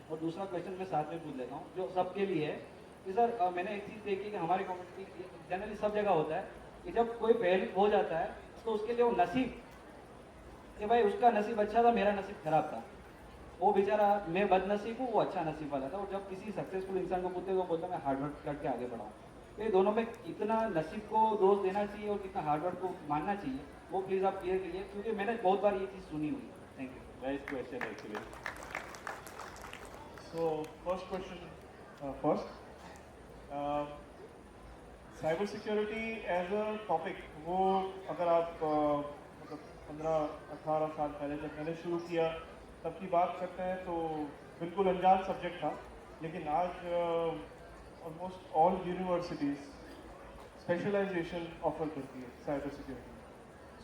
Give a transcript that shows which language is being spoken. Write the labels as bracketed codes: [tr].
[hi] और दूसरा क्वेश्चन मैं साथ में पूछ लेता हूँ जो सबके लिए है कि सर मैंने एक चीज़ देखी कि हमारी कम्युनिटी जनरली सब जगह होता है कि जब कोई फेल हो जाता है तो उसके लिए वो नसीब कि भाई उसका नसीब अच्छा था, मेरा नसीब खराब था, वो बेचारा मैं बदनसीब हूँ, वो अच्छा नसीब वाला था। और जब किसी सक्सेसफुल इंसान को पूछते हैं वो बोलता है मैं हार्डवर्क करके आगे बढ़ाऊँ। तो ये दोनों में कितना नसीब को दोष देना चाहिए और कितना हार्डवर्क को मानना चाहिए, वो प्लीज़ आप क्लियर करिए, क्योंकि मैंने बहुत बार ये चीज़ सुनी हुई है। [en] Thank you. Nice question actually. So first question first. [hi] Cyber security as a topic, वो अगर आप मतलब 15-18 साल पहले जब मैंने शुरू किया तब की बात करते हैं तो बिल्कुल अनजान सब्जेक्ट था, लेकिन आज almost all universities specialisation offer करती है साइबर सिक्योरिटी।